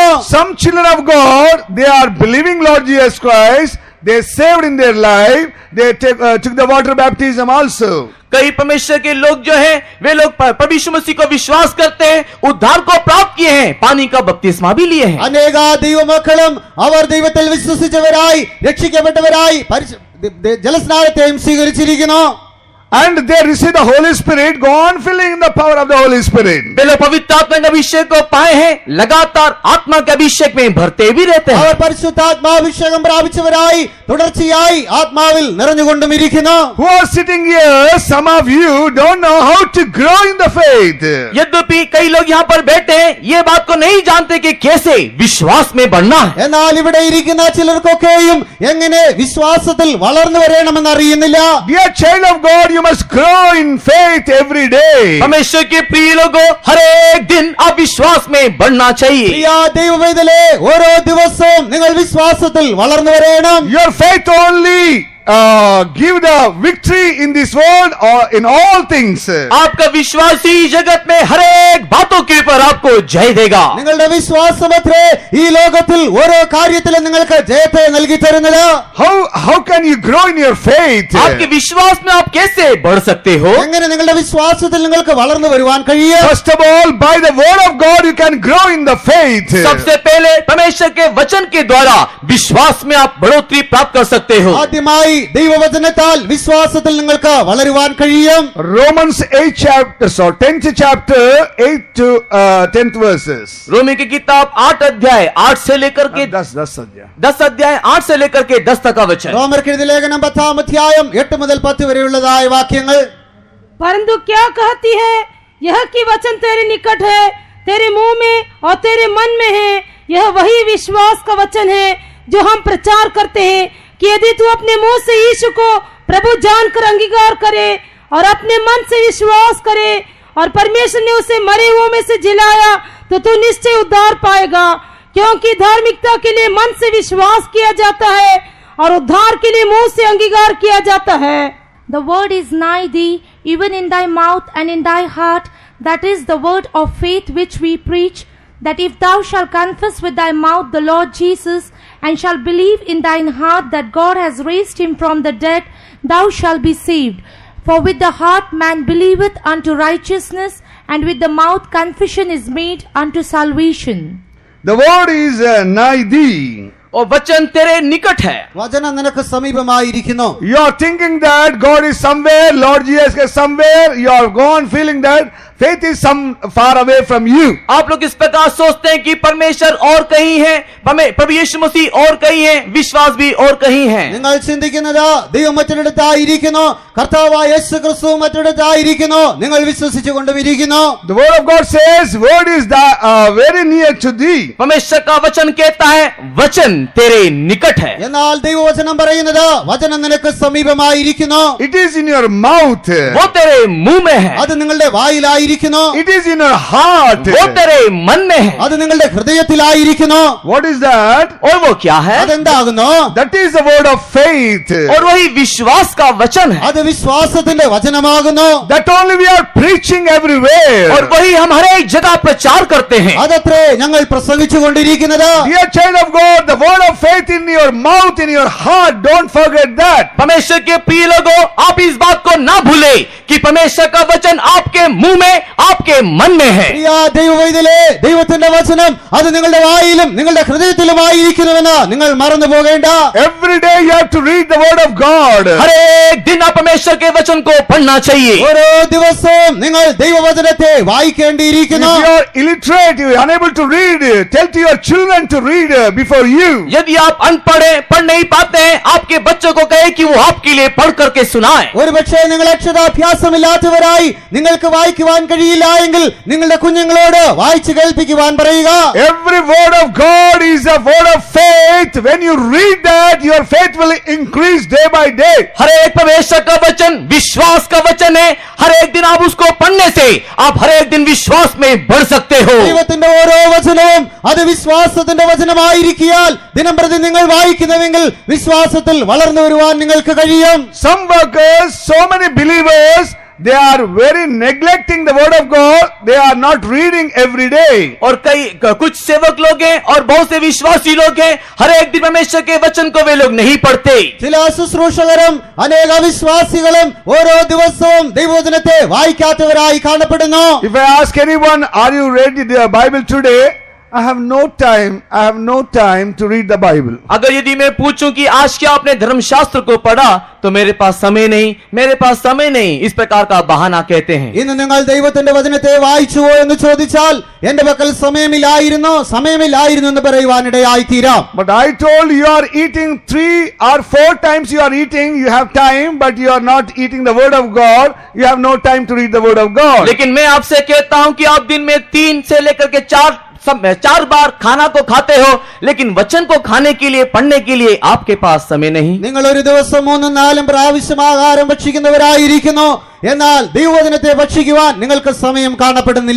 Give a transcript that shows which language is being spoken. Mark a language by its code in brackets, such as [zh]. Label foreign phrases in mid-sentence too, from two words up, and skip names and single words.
[en] Some children of God, they are believing Lord Jesus Christ. They saved in their life. They took the water baptism also. [hi] कई परमेश्वर के लोग जो हैं, वे लोग प्रभु यीशु मसीह को विश्वास करते हैं, उद्धार को प्राप्त किए हैं, पानी का बपतिस्मा भी लिए हैं. [ml] അനേക ദൈവമക്കളും അവർ ദൈവത്തിൽ വിശ്വസിച്ചവരായി രക്ഷിക്കപ്പെട്ടവരായി ജലസ്നാനത്തെയും സ്വീകരിച്ചിരിക്കുന്നു. [en] And they receive the Holy Spirit. Go on filling in the power of the Holy Spirit. [hi] वे लोग पवित्र आत्मा के अभिषेक को पाए हैं, लगातार आत्मा के अभिषेक में भरते भी रहते हैं. [ml] അവർ പരിശുദ്ധാത്മാഭിഷേകം പ്രാപിച്ചവരായി തുടർച്ചയായി ആത്മാവിൽ നിറഞ്ഞുകൊണ്ടും ഇരിക്കുന്നു. [en] Who are sitting here, some of you don't know how to grow in the faith. [hi] यद्यपि कई लोग यहाँ पर बैठे हैं, ये बात को नहीं जानते कि कैसे विश्वास में बढ़ना है. [ml] എന്നാൽ ഇവിടെ ഇരിക്കുന്ന ചിലർക്കൊക്കെയും എങ്ങനെ വിശ്വാസത്തിൽ വളർന്നു വരണമെന്ന് അറിയുന്നില്ല. [en] Dear child of God, you must grow in faith every day. [hi] परमेश्वर के प्रिय लोगों, हर एक दिन आप विश्वास में बढ़ना चाहिए. [ml] പ്രിയ ദൈവവേദലേ, ഓരോ ദിവസവും നിങ്ങൾ വിശ്വാസത്തിൽ വളർന്നു വരണം. [en] Your faith only give the victory in this world or in all things. [hi] आपका विश्वास ही जगत में हर एक बातों के ऊपर आपको जय देगा. [ml] നിങ്ങളുടെ വിശ്വാസമത്രേ ഈ ലോകത്തിൽ ഓരോ കാര്യത്തിലും നിങ്ങൾക്ക് ജയത്തെ നൽകി തരുന്നത്. [en] How can you grow in your faith? [hi] आपके विश्वास में आप कैसे बढ़ सकते हो? [ml] എങ്ങനെ നിങ്ങളുടെ വിശ്വാസത്തിൽ നിങ്ങൾക്ക് വളർന്നു വരുവാൻ കഴിയും? [en] First of all, by the word of God you can grow in the faith. [hi] सबसे पहले परमेश्वर के वचन के द्वारा विश्वास में आप बढ़ोतरी प्राप्त कर सकते हो. [ml] ആദ്യമായി ദൈവവചനത്താൽ വിശ്വാസത്തിൽ നിങ്ങൾക്ക് വളരുവാൻ കഴിയും. [en] Romans 10th chapter 8 to 10th verses. [hi] रोमी की किताब 8 अध्याय 8 से लेकर के 10 अध्याय 8 से लेकर के 10 तक का वचन. [ml] റോമർക്കെഴുതിയ ലേഖനം 10-ാം അധ്യായം 8 മുതൽ 10 വരെയുള്ളതായ വാക്യങ്ങൾ. [hi] परंतु क्या कहती है यह कि वचन तेरे निकट है, तेरे मुंह में और तेरे मन में है. यह वही विश्वास का वचन है जो हम प्रचार करते हैं कि यदि तू अपने मुंह से यीशु को प्रभु जानकर अंगीकार करे और अपने मन से विश्वास करे और परमेश्वर ने उसे मरे हुओं में से जिलाया तो तू निश्चय उद्धार पाएगा. क्योंकि धार्मिकता के लिए मन से विश्वास किया जाता है और उद्धार के लिए मुंह से अंगीकार किया जाता है. [en] The word is nigh thee, even in thy mouth and in thy heart. That is the word of faith which we preach, that if thou shalt confess with thy mouth the Lord Jesus, and shalt believe in thine heart that God has raised him from the dead, thou shalt be saved. For with the heart man believeth unto righteousness, and with the mouth confession is made unto salvation. The word is nigh thee. [hi] और वचन तेरे निकट है। [ml] വചനം നിനക്ക് സമീപമായിരിക്കുന്നു. [en] You are thinking that God is somewhere, Lord Jesus is somewhere. You are gone feeling that faith is some far away from you. [hi] आप लोग इस प्रकार सोचते हैं कि परमेश्वर और कहीं है, प्रभु यीशु मसीह और कहीं है, विश्वास भी और कहीं है। [ml] നിങ്ങൾ ചിന്തിക്കുന്നത് ദൈവം മറ്റൊരിടത്തായിരിക്കുന്നു, കർത്താവായ യേശു ക്രിസ്തു മറ്റൊരിടത്തായിരിക്കുന്നു, നിങ്ങൾ വിശ്വസിച്ചുകൊണ്ടിരിക്കുന്നു. [en] The word of God says, word is very near to thee. [hi] परमेश्वर का वचन कहता है वचन तेरे निकट है। [ml] എന്നാൽ ദൈവവചനം പറയുന്നത് വചനം നിനക്ക് സമീപമായിരിക്കുന്നു. [en] It is in your mouth. [hi] वो तेरे मुंह में है, [ml] അത് നിങ്ങളുടെ വായിലായിരിക്കുന്നു. [en] It is in your heart. [hi] वो तेरे मन में है। [ml] അത് നിങ്ങളുടെ ഹൃദയത്തിലായിരിക്കുന്നു. [en] What is that? [hi] और वो क्या है? [ml] അതെന്താകുന്നു? [en] That is the word of faith. [hi] और वही विश्वास का वचन है। [ml] അത് വിശ്വാസത്തിന്റെ വചനമാകുന്നു. [en] That only we are preaching everywhere. [hi] और वही हम हर एक जगह प्रचार करते हैं। [ml] അതത്രേ ഞങ്ങൾ പ്രസംഗിച്ചുകൊണ്ടിരിക്കുന്നത്. [en] Dear child of God, the word of faith in your mouth, in your heart, don't forget that. [hi] परमेश्वर के प्रिय लोगों, आप इस बात को ना भूले कि परमेश्वर का वचन आपके मुंह में, आपके मन में है। [ml] പ്രിയ ദൈവവൈതലേ, ദൈവത്തിന്റെ വചനം അത് നിങ്ങളുടെ വായിലും നിങ്ങളുടെ ഹൃദയത്തിലുമായിരിക്കുന്നുവെന്ന് നിങ്ങൾ മറന്നു പോകേണ്ട. [en] Every day you have to read the word of God. [hi] हर एक दिन आप परमेश्वर के वचन को पढ़ना चाहिए। [ml] ഓരോ ദിവസവും നിങ്ങൾ ദൈവവചനത്തെ [en] If [ml] വായിക്കേണ്ടിയിരിക്കുന്നു. [en] you are illiterate, you are unable to read, tell to your children to read before you. [hi] यदि आप अनपढ़ हैं, पढ़ नहीं पाते हैं, आपके बच्चों को कहे कि वो आपके लिए पढ़ करके सुनाए। [ml] ഒരുപക്ഷെ നിങ്ങൾ അക്ഷരാഭ്യാസമില്ലാത്തവരായി നിങ്ങൾക്ക് വായിക്കുവാൻ കഴിയില്ല എങ്കിൽ നിങ്ങളുടെ കുഞ്ഞുങ്ങളോട് വായിച്ചു കേൾപ്പിക്കുവാൻ പറയുക. [en] Every word of God is a word of faith. When you read that, your faith will increase day by day. [hi] हर एक परमेश्वर का वचन विश्वास का वचन है। हर एक दिन आप उसको पढ़ने से आप हर एक दिन विश्वास में बढ़ सकते हो। [ml] ദൈവത്തിന്റെ ഓരോ വചനവും അത് വിശ്വാസത്തിന്റെ വചനമായിരിക്കാൽ ദിനം പ്രതി നിങ്ങൾ വായിക്കുന്നുവെങ്കിൽ വിശ്വാസത്തിൽ വളർന്നു വരുവാൻ നിങ്ങൾക്ക് കഴിയും. [en] Some workers, so many believers, they are very neglecting the word of God. They are not reading every day. [hi] और कुछ सेवक लोग हैं और बहुत से विश्वासी लोग हैं, हर एक दिन परमेश्वर के वचन को वे लोग नहीं पढ़ते। [ml] ചില ശുശ്രൂഷകരും അനേക വിശ്വാസികളും ഓരോ ദിവസവും ദൈവവചനത്തെ വായിക്കാത്തവരായി കാണപ്പെടുന്നു. [en] If I ask anyone, are you reading the Bible today? I have no time. I have no time to read the Bible. [hi] अगर यदि मैं पूछूं कि आज क्या आपने धर्मशास्त्र को पढ़ा, तो मेरे पास समय नहीं, मेरे पास समय नहीं, इस प्रकार का बहाना कहते हैं। [ml] ഇന്ന് നിങ്ങൾ ദൈവത്തിന്റെ വചനത്തെ വായിച്ചുവോ എന്ന് ചോദിച്ചാൽ എന്റെ പക്കൽ സമയമില്ലായിരുന്നു എന്ന് പറയുവാനിടയായി തീരാം. [en] But I told you are eating 3 or 4 times you are eating, you have time, but you are not eating the word of God. You have no time to read the word of God. [hi] लेकिन मैं आपसे कहता हूं कि आप दिन में 3 से लेकर के 4 बार खाना को खाते हो, लेकिन वचन को खाने के लिए, पढ़ने के लिए आपके पास समय नहीं। [ml] നിങ്ങൾ ഒരു ദിവസം 3-4 പ്രാവശ്യം ആഹാരം ഭക്ഷിക്കുന്നവരായിരിക്കുന്നു, എന്നാൽ ദൈവവചനത്തെ ഭക്ഷിക്കുവാൻ നിങ്ങൾക്ക് സമയം കാണപ്പെടുന്നില്ല.